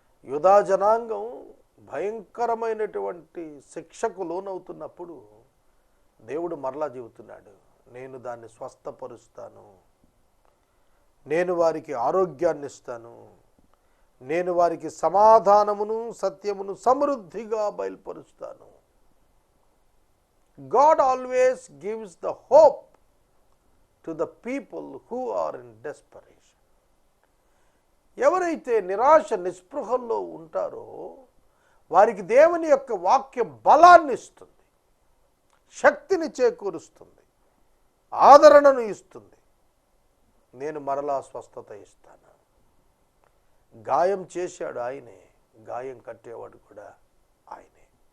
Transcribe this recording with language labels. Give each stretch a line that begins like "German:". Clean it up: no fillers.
Telugu: యూదా జనాంగం భయంకరమైనటువంటి శిక్షకు లోనవుతున్నప్పుడు దేవుడు మరలా చెబుతున్నాడు, నేను దాన్ని స్వస్థపరుస్తాను, నేను వారికి ఆరోగ్యాన్ని ఇస్తాను, నేను వారికి సమాధానమును సత్యమును సమృద్ధిగా బయలుపరుస్తాను.
English: God always gives the hope to the people who are in desperation.
Telugu: ఎవరైతే నిరాశ నిస్పృహల్లో ఉంటారో వారికి దేవుని యొక్క వాక్యం బలాన్ని ఇస్తుంది, శక్తిని చేకూరుస్తుంది, ఆదరణను ఇస్తుంది. నేను మరలా స్వస్థత ఇస్తాను. గాయం చేశాడు ఆయనే, గాయం కట్టేవాడు కూడా ఆయనే.